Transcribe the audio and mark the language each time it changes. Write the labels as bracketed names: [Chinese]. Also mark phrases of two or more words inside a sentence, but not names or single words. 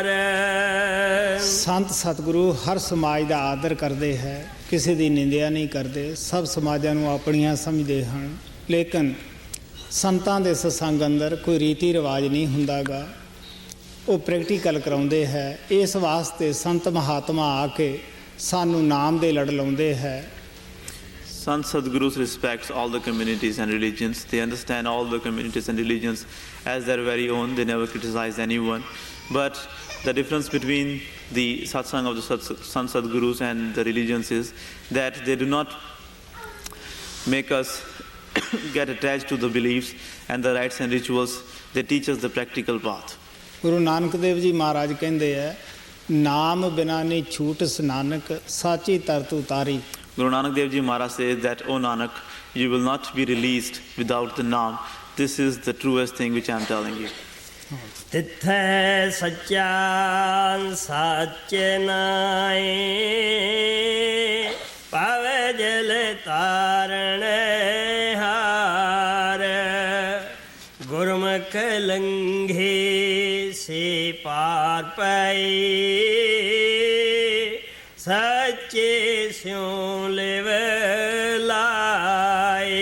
[Punjabi] ਸੰਤ ਸਤਿਗੁਰੂ ਹਰ ਸਮਾਜ ਦਾ ਆਦਰ ਕਰਦੇ ਹੈ, ਕਿਸੇ ਦੀ ਨਿੰਦਿਆ ਨਹੀਂ ਕਰਦੇ, ਸਭ ਸਮਾਜਾਂ ਨੂੰ ਆਪਣੀਆਂ ਸਮਝਦੇ ਹਨ। ਲੇਕਿਨ ਸੰਤਾਂ ਦੇ ਸਤਸੰਗ ਅੰਦਰ ਕੋਈ ਰੀਤੀ ਰਿਵਾਜ ਨਹੀਂ ਹੁੰਦਾ ਗਾ, ਉਹ ਪ੍ਰੈਕਟੀਕਲ ਕਰਾਉਂਦੇ ਹੈ। ਇਸ ਵਾਸਤੇ ਸੰਤ ਮਹਾਤਮਾ ਆ ਕੇ ਸਾਨੂੰ ਨਾਮ ਦੇ ਲੜ ਲਾਉਂਦੇ ਹੈ। [English] Sant Sadgurus respects all the communities and religions. They understand all the communities and religions as their very own. They never criticize anyone. But The difference between the satsang of the Sant Sadgurus and the religions is that they do not make us get attached to the beliefs and the rites and rituals. They teach us the practical path. [Punjabi] ਗੁਰੂ ਨਾਨਕ ਦੇਵ ਜੀ ਮਹਾਰਾਜ ਕਹਿੰਦੇ ਹੈ ਨਾਮ ਬਿਨਾ ਨਹੀਂ ਛੂਟ ਸਨਾਨਕ ਸਾਚੀ ਤਰਤ ਉਤਾਰੀ. [English] Guru Nanak Dev Ji Maharaj says that, O Nanak, you will not be released without the Naam. This is the truest thing which I am telling you. [Punjabi] ਤਿੱਥੈ ਸੱਚਾ ਸੱਚ ਨਾਏ ਪਾਵੇ ਜਲ ਤਾਰਣ ਹਾਰ ਗੁਰਮੁਖ ਲੰਘੇ ਸੇ ਪਾਰ ਪਏ ਸੱਚੇ ਸਿਉ ਲਿਵ ਲਾਏ.